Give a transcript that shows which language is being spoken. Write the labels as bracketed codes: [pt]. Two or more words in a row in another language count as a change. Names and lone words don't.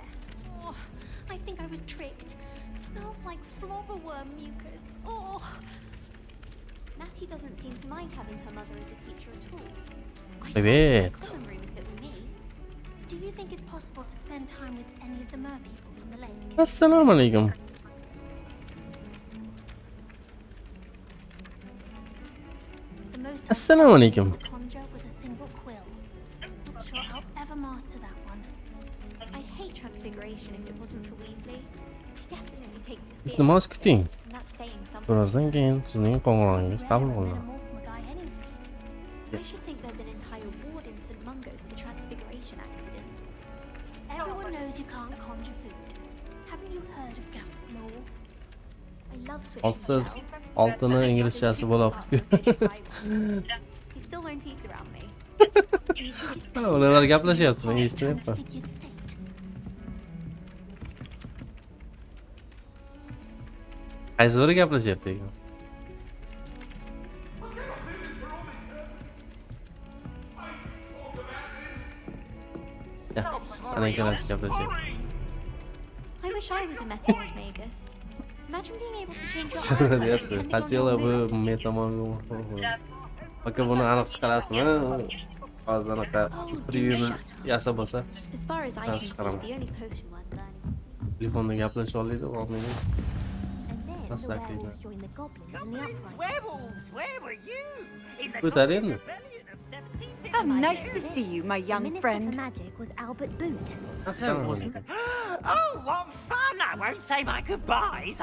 [en] Oh, I think I was tricked. Smells like flobberworm mucus. Oh. Natty doesn't seem to mind having her mother as a teacher at all. Evet. Do you think it's possible to spend time with any of the mer people from the lake? [uz] Assalomu alaykum. [en] The most [uz] Assalomu alaykum. [en] conjure was a single quill. Not sure I'll ever master that one. I'd hate transfiguration if it wasn't for Weasley. She definitely takes the [uz] Siz nima kuting? [en] and that's saying something. [uz] Birozdan keyin sizning qo'ng'iroqingiz qabul qilinadi. [en] I should think there's an entire ward in St. Mungo's for transfiguration accidents. Everyone knows you can't conjure food. Haven't you heard of Gamp's law? I love switching shells. [uz] Oltini inglizchasi bo'lyapti. He still won't eat around me. Ular gaplashyapti, men eshitmayapman. Qaysi biri gaplashyapti ekan? Ana ikkalasi gaplashyapti. [en] I wish I was a metamorphagus. Imagine being able to change your eyes. [ru] Хотела бы metamorphosis. [uz] Aka buni aniq chiqarasizmi? Hozir anaqa prevyuni yasab bo'lsa. [en] As far as I can see, the only potion worth learning. [uz] Telefonda gaplashib oladi, olmaydi. [en] And then the werewolves joined the goblins in the uprising. Werewolves, where were you? In the [uz] Ko'tar endi. [en] Oh, nice to see you, my young friend. Minister for Magic was Albert Boot. No, it wasn't. Oh, what fun! I won't say my goodbyes.